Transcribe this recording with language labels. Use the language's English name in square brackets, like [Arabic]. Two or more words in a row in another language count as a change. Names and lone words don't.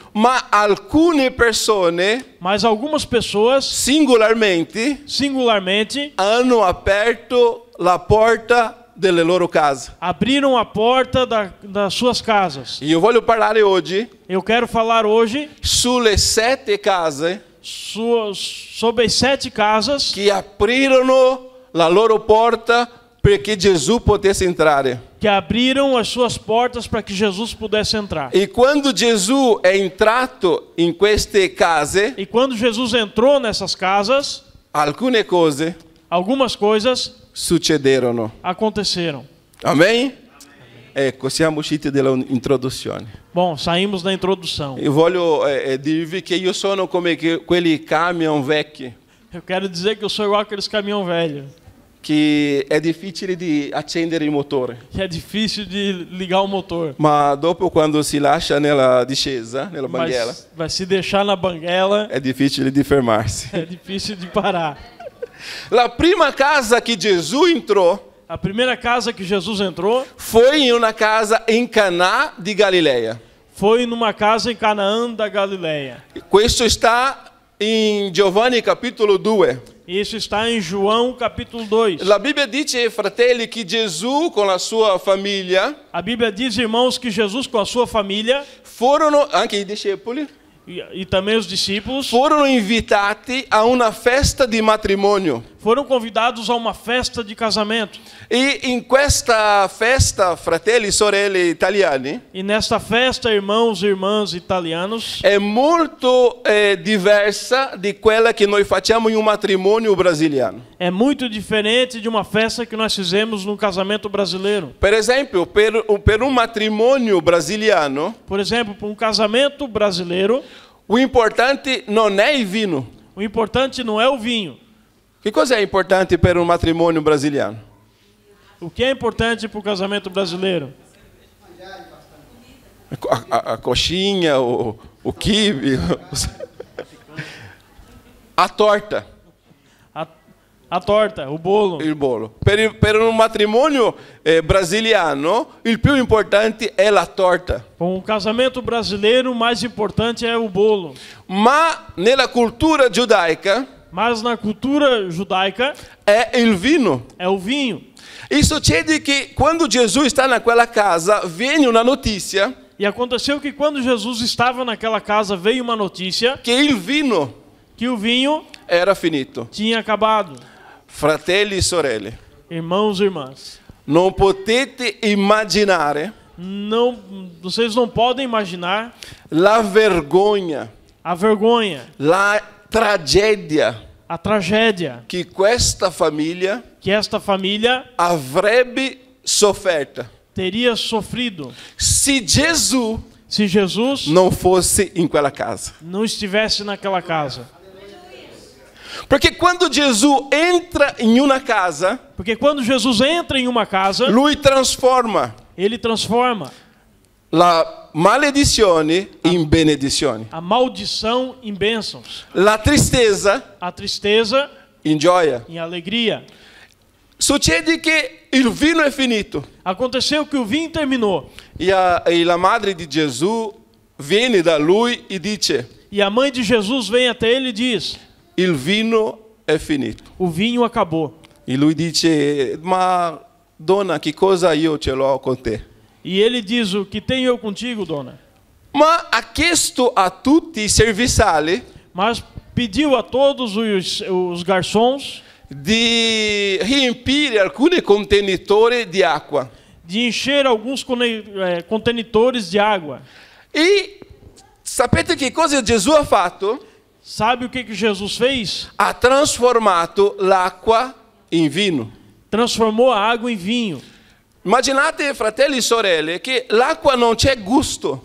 [Italian] ma alcune persone [Portuguese] Mas algumas pessoas, [Italian] singolarmente [Portuguese] singularmente, [Italian] hanno aperto la porta delle loro case. [Portuguese] abriram a porta das suas casas. [Italian] E io voglio parlare oggi [Portuguese] Eu quero falar hoje [Italian] sulle 7 case [Portuguese] sobre as 7 casas [Italian] che aprirono la loro porta perché Gesù potesse entrare. [Portuguese] que abriram as suas portas para que Jesus pudesse entrar. [Italian] E quando Gesù è entrato in queste case, [Portuguese] E quando Jesus entrou nessas casas, [Italian] alcune cose [Portuguese] algumas coisas [Italian] succederono. [Portuguese] aconteceram. Amen? [Italian] Ecco, siamo usciti dall'introduzione. [Portuguese] Bom, saímos da introdução. [Italian] Io voglio dirvi che io sono come quelli camion vecchi, [Portuguese] Eu quero dizer que eu sou igual aqueles caminhão velho, [Italian] che è difficile di accendere il motore. [Portuguese] que é difícil de ligar o motor. [Italian] Ma dopo quando si lascia nella discesa, nella banguela, [Portuguese] Mas vai se deixar na banguela, [Italian] è difficile di fermarsi. [Portuguese] é difícil de parar. [Italian] La prima casa che Gesù entrò [Portuguese] A primeira casa que Jesus entrou [Italian] foi in una casa in Canà di Galileia. [Portuguese] foi numa casa em Canaã da Galileia. [Italian] Questo sta in Giovanni capitolo 2. [Portuguese] Isso está em João capítulo 2. [Italian] La Bibbia dice, fratelli, che Gesù con la sua famiglia [Portuguese] A Bíblia diz, irmãos, que Jesus com a sua família [Italian] furono, anche i discepoli, [Portuguese] e também os discípulos [Italian] furono invitati a una festa di matrimonio. [Portuguese] foram convidados a uma festa de casamento. [Italian] E in questa festa, fratelli e sorelle italiani, [Portuguese] E nesta festa, irmãos e irmãs italianos, [Italian] è molto diversa di quella che noi facciamo in un matrimonio brasiliano. [Portuguese] é muito diferente de uma festa que nós fizemos no casamento brasileiro. [Italian] Per esempio, per un matrimonio brasiliano, [Portuguese] Por exemplo, para um casamento brasileiro, O importante [Italian] non è il vino. [Portuguese] O importante não é o vinho. [Italian] Che cosa è importante per un matrimonio brasiliano? [Portuguese] O que é importante para o casamento brasileiro? A coxinha, o quibe, a torta. A torta, o bolo. [Italian] Il bolo. Per un matrimonio brasiliano, il più importante è la torta. [Portuguese] Com o casamento brasileiro, o mais importante é o bolo. [Italian] Ma nella cultura giudaica [Portuguese] Mas na cultura judaica, [Italian] è il vino. [Portuguese] é o vinho. [Italian] E succede che quando Gesù sta naquela casa, viene una notizia [Portuguese] E aconteceu que quando Jesus estava naquela casa, veio uma notícia [Italian] che il vino [Portuguese] que o vinho [Italian] era finito. [Portuguese] tinha acabado. [Italian] Fratelli e sorelle, [Portuguese] Irmãos e irmãs, [Italian] non potete immaginare [Portuguese] vocês não podem imaginar [Italian] la vergogna, [Portuguese] a vergonha, [Italian] la tragedia [Portuguese] a tragédia [Italian] che questa famiglia [Portuguese] que esta família [Italian] avrebbe sofferto [Portuguese] teria sofrido [Italian] se Gesù [Portuguese] se Jesus [Italian] non fosse in quella casa. [Portuguese] não estivesse naquela casa. [Italian] Perché quando Gesù entra in una casa, [Portuguese] Porque quando Jesus entra em uma casa, [Italian] lui trasforma [Portuguese] ele transforma [Italian] la maledizione in benedizione, [Portuguese] a maldição em bênçãos, [Italian] la tristezza [Portuguese] a tristeza [Italian] in gioia. [Portuguese] em alegria. [Italian] Succede che il vino è finito [Portuguese] Aconteceu que o vinho terminou [Italian] e la madre di Gesù viene da lui e dice: [Portuguese] e a mãe de Jesus vem até ele e diz: [Italian] il vino è finito. [Portuguese] o vinho acabou. [Italian] E lui dice: ma donna, che cosa io ce l'ho con te? [Portuguese] E ele diz: o que tenho eu contigo, dona? [Italian] Ma ha chiesto a tutti i servizali [Portuguese] Mas pediu a todos os garçons [Italian] di riempire alcuni contenitori di acqua. [Portuguese] de encher alguns contenitores de água. [Italian] E sapete che cosa Gesù ha fatto? [Portuguese] Sabe o que Jesus fez? [Italian] Ha trasformato l'acqua in vino. [Portuguese] Transformou a água em vinho. [Italian] Immaginate, fratelli e sorelle, che l'acqua non c'è gusto.